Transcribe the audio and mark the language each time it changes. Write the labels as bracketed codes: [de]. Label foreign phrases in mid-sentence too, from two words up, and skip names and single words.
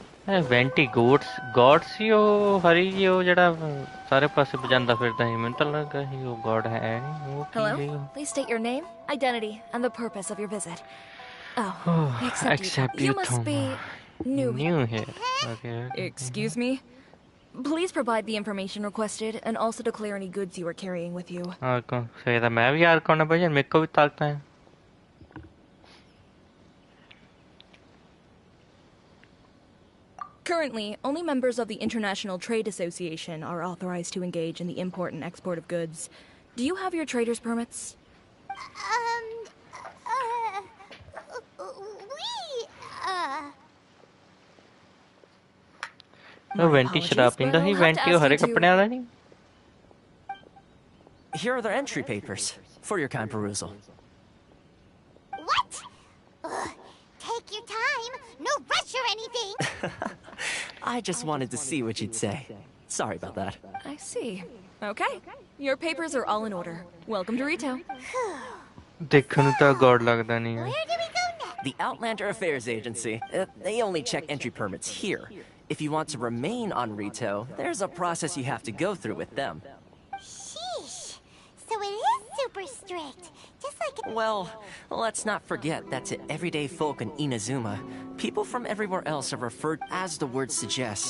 [pa] ਵੈਂਟੀ ਗੋਡਸ ਸੀ ਉਹ ਹਰੀ ਜੀ ਉਹ ਜਿਹੜਾ ਸਾਰੇ ਪਾਸੇ ਵਜਾਂਦਾ ਫਿਰਦਾ ਸੀ ਮੈਨੂੰ ਤਾਂ ਲੱਗਾ ਸੀ ਉਹ ਗੋਡ ਹੈ ਨਹੀਂ ਉਹ ਕੀ [en] Hello? ਸੀ Please state your name, identity, and the purpose of your visit. Oh, ਉਹ except you must be new. new here okay. Excuse me? Please provide the information requested and also declare any goods you are carrying with you. [pa] ਆਰਕਨ ਸਹੀ ਤਾਂ ਮੈਂ ਵੀ ਆਰਕਨ ਭਾਈ ਮੇਰੇ ਕੋ ਵੀ ਤਾਕਤਾਂ ਹੈ [en] Currently, only members of the International Trade Association are authorized to engage in the import and export of goods. Do you have your trader's permits? [pa] ਉਹ ਵੈਂਟੀ ਸ਼ਰਾਬ ਪੀਂਦਾ ਸੀ ਵੈਂਟੀ ਉਹ ਹਰੇ ਕੱਪੜਿਆਂ ਦਾ ਨਹੀਂ [en] Here are the entry papers for your kind perusal. What? Take your time. No rush or anything. I just wanted to see what you'd say. Sorry about that. I see. Okay. Your papers are all in order. Welcome to retail. [pa] ਦੇਖਣ ਨੂੰ ਤਾਂ ਗੋਡ ਲੱਗਦਾ ਨਹੀਂ ਹੈ [en] Where do we go next? The Outlander Affairs Agency. They only check entry permits here. If you want to remain on Rito, there's a process you have to go through with them. Sheesh. So it is super strict. Just like Well, let's not forget that to everyday folk in Inazuma, people from everywhere else are referred as the word suggests.